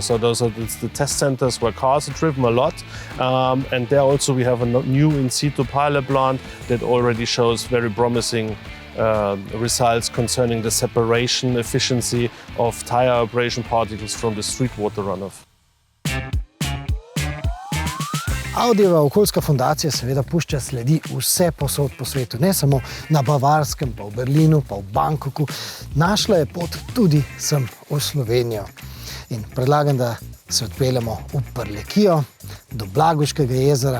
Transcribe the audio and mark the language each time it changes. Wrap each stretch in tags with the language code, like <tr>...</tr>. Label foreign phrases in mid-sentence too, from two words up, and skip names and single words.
<en>So those are the test centers where cars are driven a lot. And there also we have a new in situ pilot plant that already shows very promising results concerning the separation efficiency of tire abrasion particles from the street water runoff.</en> <sl>Audijeva okoljska fundacija seveda pušča sledi vse posod po svetu, ne samo na Bavarskem, pa v Berlinu, pa v Bangkoku. Našla je pot tudi sem v Slovenijo. In predlagam, da se odpeljemo v Prlekijo, do Blagoškega jezera.</sl>